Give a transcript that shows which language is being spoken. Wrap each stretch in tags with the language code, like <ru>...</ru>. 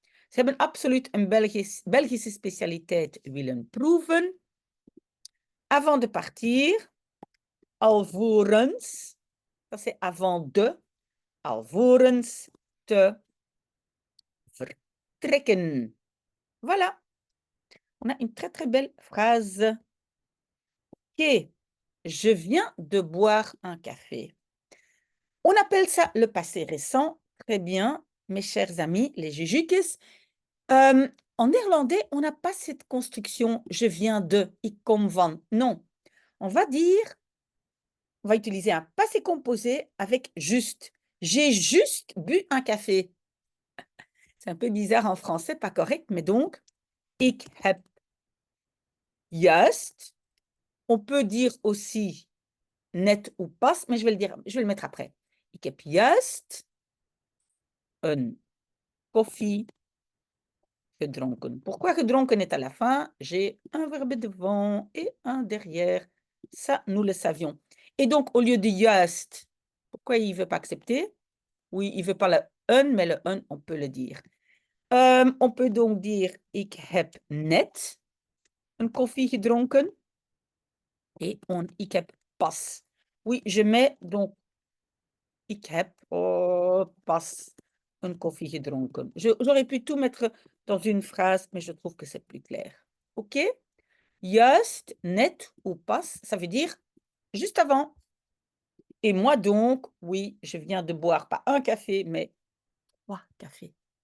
<nl>Ze hebben absoluut een Belgische specialiteit willen proeven.</nl> <fr>Avant de partir,</fr> <nl>alvorens,</nl> <fr>ça c'est avant de,</fr> <nl>alvorens te vertrekken.</nl> <fr>Voilà, on a une très très belle phrase. Ok, je viens de boire un café. On appelle ça le passé récent. Très bien, mes chers amis, les jujukes. En néerlandais, on n'a pas cette construction « je viens de »,</fr> <nl>ik kom van.</nl> <fr>Non, on va utiliser un passé composé avec juste. J'ai juste bu un café. C'est un peu bizarre en français, pas correct, mais donc,</fr> <nl>ik heb juist.</nl> <fr>On peut dire aussi net ou pas, mais je vais le mettre après.</fr> <nl>Ik heb juist een koffie gedronken.</nl> <fr>Pourquoi gedronken est à la fin? J'ai un verbe devant et un derrière. Ça, nous le savions. Et donc, au lieu de juist, pourquoi il ne veut pas accepter? Oui, il ne veut pas le un, mais le un, on peut le dire. On peut donc dire,</fr> <nl>ik heb net een koffie gedronken. Et ik heb pas.</nl> <fr>Oui, je mets donc,</fr> <nl>ik heb pas een koffie gedronken.</nl> <fr>J'aurais pu tout mettre dans une phrase, mais je trouve que c'est plus clair. OK? Juist, net ou pas, ça veut dire juste avant. Et moi donc, oui, je viens de boire pas un café, mais 3 cafés.</fr>